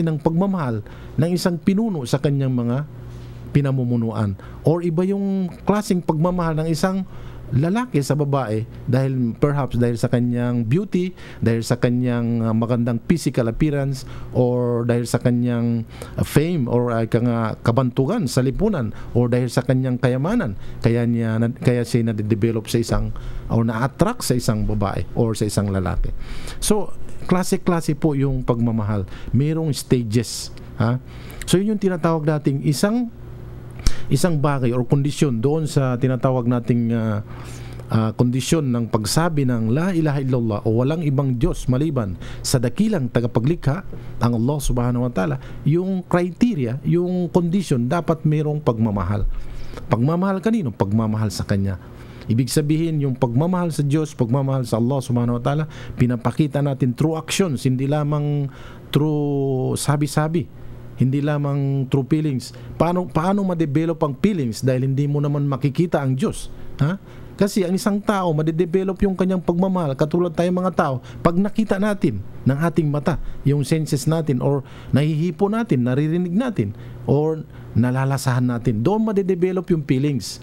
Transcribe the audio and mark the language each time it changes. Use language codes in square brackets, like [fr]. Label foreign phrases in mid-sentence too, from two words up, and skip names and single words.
[tl] ng pagmamahal ng isang pinuno sa kanyang mga pinamumunuan, or iba yung klaseng pagmamahal ng isang lalaki sa babae, dahil perhaps dahil sa kanyang beauty, dahil sa kanyang magandang [en] physical appearance, [tl] or dahil sa kanyang fame or kabantugan sa lipunan, or dahil sa kanyang kayamanan, kaya siya na-develop sa isang, or na-attract sa isang babae or sa isang lalaki. So klase-klase po yung pagmamahal, mayroong stages, ha? So yun yung tinatawag nating isang bagay or kondisyon doon sa tinatawag nating kondisyon ng pagsabi ng [ar] لا إله إلا الله, [tl] o walang ibang Diyos maliban sa dakilang tagapaglikha, ang [ar] الله سبحانه وتعالى. [tl] Yung criteria, yung kondisyon, dapat mayroong pagmamahal. Pagmamahal kanino? Pagmamahal sa Kanya. Ibig sabihin, yung pagmamahal sa Diyos, pagmamahal sa [ar] الله سبحانه وتعالى, [tl] pinapakita natin [en] through actions, [tl] hindi lamang through sabi-sabi, hindi lamang [en] through feelings. [tl] Paano ma-develop ang feelings dahil hindi mo naman makikita ang Diyos, ha? Kasi ang isang tao, ma-develop yung kanyang pagmamahal, katulad tayong mga tao, pag nakita natin ng ating mata, yung senses natin, or nahihipo natin, naririnig natin, or nalalasahan natin, doon ma-develop yung feelings.